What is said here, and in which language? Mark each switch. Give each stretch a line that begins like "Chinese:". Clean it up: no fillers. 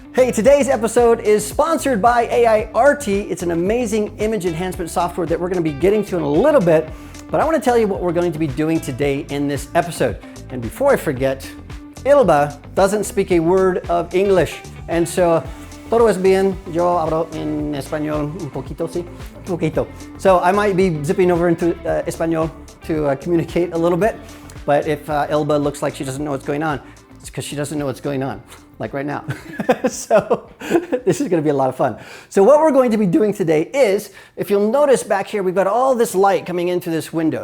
English: Hey, today's episode is sponsored by AiArty. It's an amazing image enhancement software that we're going to be getting to in a little bit, but I want to tell you what we're going to be doing today in this episode. And before I forget, Ilba doesn't speak a word of English, and so
Spanish: todo es bien. Yo hablo en español un poquito, sí, un poquito.
English: So I might be zipping over into español to communicate a little bit, but if Ilba looks like she doesn't know what's going on, it's because she doesn't know what's going on, like right now. So this is going to be a lot of fun. So what we're going to be doing today is, if you'll notice back here, we've got all this light coming into this window.